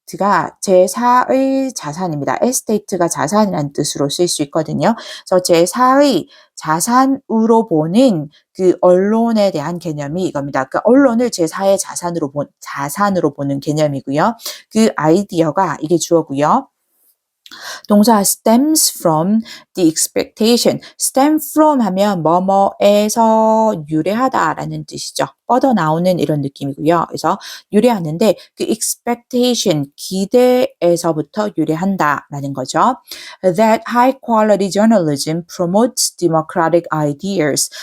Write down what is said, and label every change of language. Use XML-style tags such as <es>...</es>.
<ko>estate가 제4의 자산입니다. estate가 자산이라는 뜻으로 쓸 수 있거든요. 그래서 제4의 자산으로 보는 그 언론에 대한 개념이 이겁니다. 그러니까 언론을 제4의 자산으로 보는 개념이고요. 그 아이디어가 이게 주어고요. 동사</ko> <en>stems from the expectation.</en> <ko>stem from 하면 뭐뭐에서 유래하다라는 뜻이죠. 뻗어나오는 이런 느낌이고요. 그래서 유래하는데 그 expectation, 기대에서부터 유래한다라는 거죠.</ko> <en>That high quality journalism promotes democratic ideas.</en>